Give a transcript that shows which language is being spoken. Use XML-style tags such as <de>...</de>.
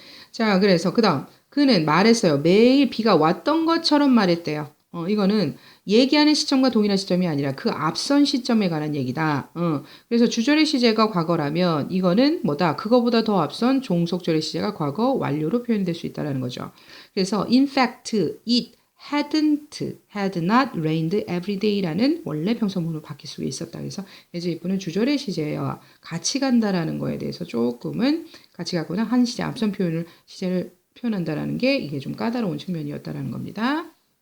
<ko>자, 그래서 그 다음 그는 말했어요. 매일 비가 왔던 것처럼 말했대요. 이거는 얘기하는 시점과 동일한 시점이 아니라 그 앞선 시점에 관한 얘기다. 그래서 주절의 시제가 과거라면 이거는 뭐다? 그거보다 더 앞선 종속절의 시제가 과거 완료로 표현될 수 있다는 거죠. 그래서</ko> <en>in fact, it had not rained every day</en> <ko>라는 원래 평서문으로 바뀔 수 있었다. 그래서 as if는 주절의 시제와 같이 간다라는 거에 대해서 조금은 같이 가거나 한 시제 앞선 시제를 표현한다라는 게 이게 좀 까다로운 측면이었다라는 겁니다.</ko>